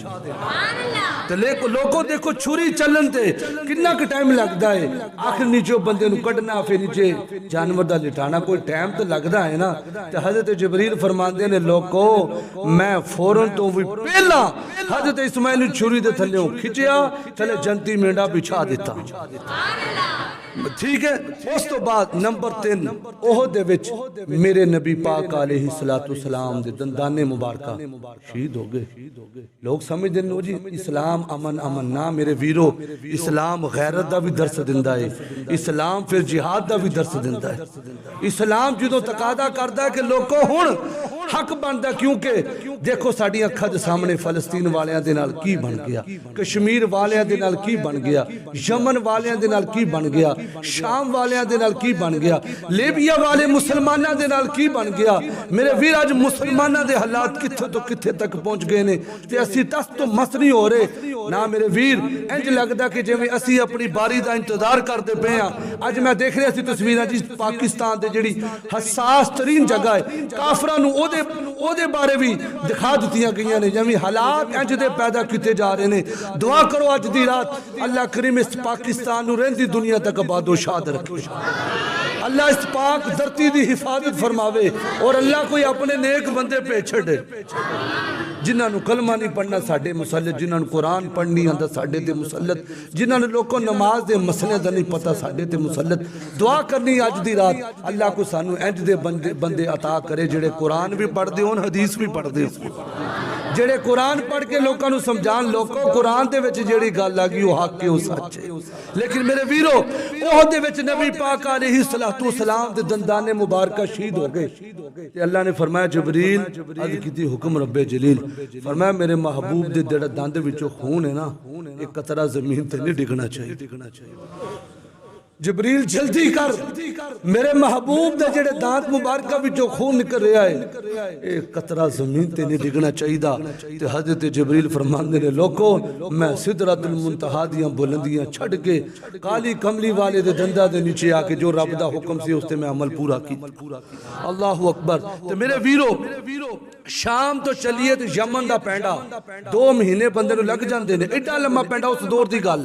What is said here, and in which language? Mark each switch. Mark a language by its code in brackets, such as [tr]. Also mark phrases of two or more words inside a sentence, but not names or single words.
[pa] تو لوگوں دیکھو چھری چلن تے کتنا کا ٹائم لگتا ہے، آخر نیچے بندے نو کٹنا پھر نیچے جانور دا لٹانا کوئی ٹائم تو لگتا ہے نا۔ تو حضرت جبریل فرماندے نے لوگوں میں فوراں تو بھی پہلا حضرت اسماعیل چھری دے تھلے کھچیا، تھلے جنتی مینڈا بچھا دیتا۔ ٹھیک ہے. اس تو بعد نمبر 3 احد دے وچ میرے نبی پاک [ar] علیہ الصلوۃ والسلام [pa] دے دندانے مبارکہ شہید ہو گئے. لوگ سمجھدے نے جی اسلام امن امن نہ میرے ویرو، اسلام غیرت دا بھی درس دیندا ہے، اسلام پھر جہاد دا بھی درس دیندا ہے. اسلام جدوں تقاضا کردا ہے کہ لوکو ہن حق بندا، کیونکہ دیکھو ساڈی اکھاں دے سامنے فلسطین والیاں دے نال کی بن گیا، کشمیر والیاں دے نال کی بن گیا، یمن والیاں دے نال کی بن گیا، شام والیاں دے نال کی بن گیا، لیبیا والے مسلماناں دے نال کی بن گیا. میرے ویر اج مسلماناں دے حالات کتھے تو کتھے تک پہنچ گئے نے تے اسی تس تو مس نہیں ہو رہے نا. میرے ویر انج لگدا کہ جویں اسی اپنی باری دا انتظار کردے پے ہاں. اج میں دیکھ رہا سی تصویراں جی پاکستان دے جڑی حساس ترین جگہ ہے کافراں نو او دے بارے بھی دکھا دتیاں گئیاں نے، جویں حالات انج دے پیدا کیتے جا رہے نے. دعا کرو اج دی رات اللہ کریم اس پاکستان نو رہندی دنیا تک آباد و شاد رکھے، اللہ اس پاک دھرتی دی حفاظت فرماوے، اور اللہ کوئی اپنے نیک بندے پہ چھڑے جنہاں نو کلمہ نہیں پڑھنا ساڈے مسلط، جنہاں نو قرآن پڑھنی آندا ساڈے تے مسلط، جنہاں نو لوگوں نماز دے مسئلے دا نہیں پتہ ساڈے تے مسلط. دعا کرنی اج دی رات اللہ کو سانو انج دے بندے عطا کرے جڑے قرآن بھی پڑھ دے ہون، حدیث بھی پڑھ دے ہون، جڑے قرآن پڑھ کے لوکاں نو سمجھان لوکو قرآن دے وچ جیڑی گل آگی وہ حق ہے وہ سچ ہے. لیکن میرے ویرو احد دے وچ نبی پاک [ar] علیہ الصلوۃ والسلام [pa] دے دندانے مبارکہ شہید ہو گئے تے اللہ نے فرمایا جبریل عرض کیتی حکم رب جلیل، فرمایا میرے محبوب دے جڑا دند وچوں خون ہے نا ایک قطرہ زمین تے نہیں ڈگنا چاہیے. جبریل جلدی کر، میرے محبوب دے جڑے دانت مبارکہ وچوں خون نکل رہا ہے ایک قطرہ زمین تے نہیں ڈگنا چاہیے. تے حضرت جبریل فرماندے نے لوکو میں سدرۃ المنتہا دیاں بلندیاں چھڑ کے کالی کملی والے دے دندا دے نیچے آ کے جو رب دا حکم سی اس تے میں عمل پورا کی. [ar] اللہ اکبر. [pa] تے میرے ویرو شام تو چلیے تو یمن دا پینڈا 2 مہینے بندے نو لگ جاندے نے، ایڈا لمبا پینڈا اس دور دی گل.